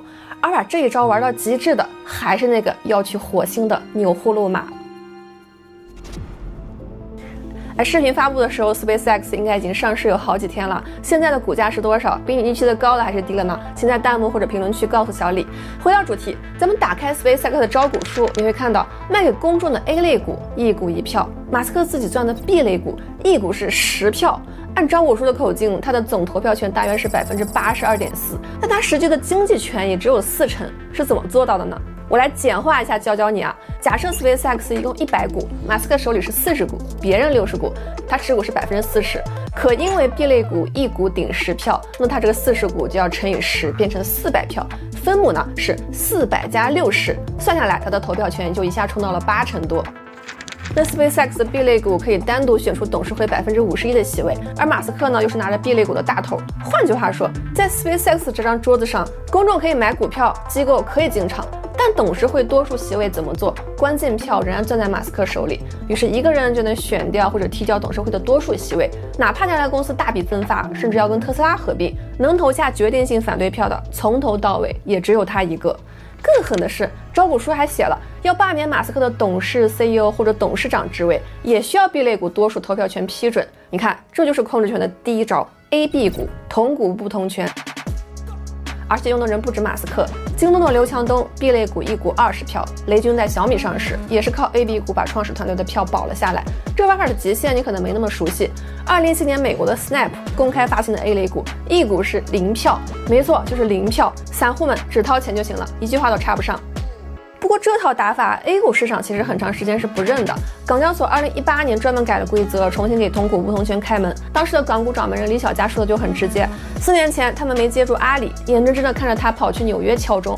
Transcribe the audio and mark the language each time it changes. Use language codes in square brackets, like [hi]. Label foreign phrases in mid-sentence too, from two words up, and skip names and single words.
[zh] 而把這一招玩到極致的，還是那個要去火星的紐祜祿瑪。視頻發布的時候 ，SpaceX 應該已經上市有好幾天了。現在的股價是多少？比你預期的高了還是低了呢？請在彈幕或者評論區告訴小李。回到主題，咱們打開 SpaceX 的招股書，你會看到賣給公眾的 A 類股1股1票，馬斯克自己賺的 B 類股1股是10票。按招股書的口径，他的總投票权大約是82.4%，但他實際的经濟權也只有40%，是怎麼做到的呢？我來簡化一下教你啊。假設 SpaceX 一共100股，馬斯克手裡是40股，別人60股，他持股是40%。可因為 B 類股1股頂10票，那他這個40股就要乘以10，變成400票。分母呢是400加60，算下來他的投票权就一下冲到了80%多。那 SpaceX 的 B 類股可以单獨選出董事會51%的席位，而馬斯克呢又是拿着 B 類股的大頭。換句話說，在 SpaceX 這張桌子上，公眾可以買股票，機構可以进場，但董事會多数席位怎麼做，關鍵票仍然攥在馬斯克手裡。於是一個人就能選掉或者踢掉董事會的多數席位，哪怕将来公司大筆增发，甚至要跟特斯拉合併，能投下決定性反對票的，從頭到尾也只有他一個。更狠的是，招股書還寫了，要罷免馬斯克的董事、CEO 或者董事長職位，也需要 B 類股多數投票权批准。你看，這就是控制權的第一招 ，A、B 股同股不同權。而且用的人不止馬斯克，京東的刘强東 B 類股1股20票，雷军在小米上市也是靠 A、B 股把創始团隊的票保了下來。這玩法的極限你可能沒那麼熟悉。2017年美國的 Snap 公開發行的 A 類股1股是0票，沒錯，就是0票，散戶們只掏錢就行了，一句話都插不上。不過這套打法 A 股市場其實很長時間是不認的。港交所2018年專門改了規則，重新給同股不同權開門。當時的港股掌門人李小加說的就很直接，4年前他們沒接住阿里，眼睜睜的看着他跑去紐約敲鐘。